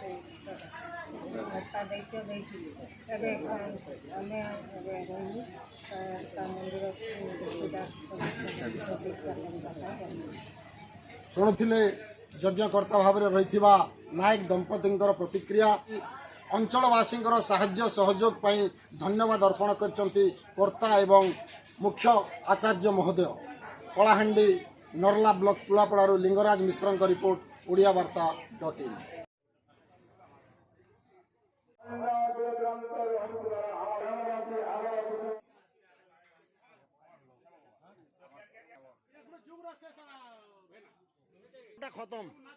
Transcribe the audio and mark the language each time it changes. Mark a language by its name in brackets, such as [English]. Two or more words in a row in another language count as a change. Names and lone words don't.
[Odia] दायित्व ଶୁଣୁଥିଲେ ଯଜ୍ଞକର୍ତ୍ତା ଭାବରେ ରହିଥିବା ନାୟକ ଦମ୍ପତିଙ୍କର ପ୍ରତିକ୍ରିୟା। ଅଞ୍ଚଳବାସୀଙ୍କର ସାହାଯ୍ୟ ସହଯୋଗ ପାଇଁ ଧନ୍ୟବାଦ ଅର୍ପଣ କରିଛନ୍ତି କର୍ତ୍ତା ଏବଂ ମୁଖ୍ୟ ଆଚାର୍ଯ୍ୟ ମହୋଦୟ। କଳାହାଣ୍ଡି ନର୍ଲା ବ୍ଲକ ତୁଳାପଡ଼ାରୁ ଲିଙ୍ଗରାଜ ମିଶ୍ରଙ୍କ ରିପୋର୍ଟ, ଓଡ଼ିଆ ବାର୍ତ୍ତା .in। খতম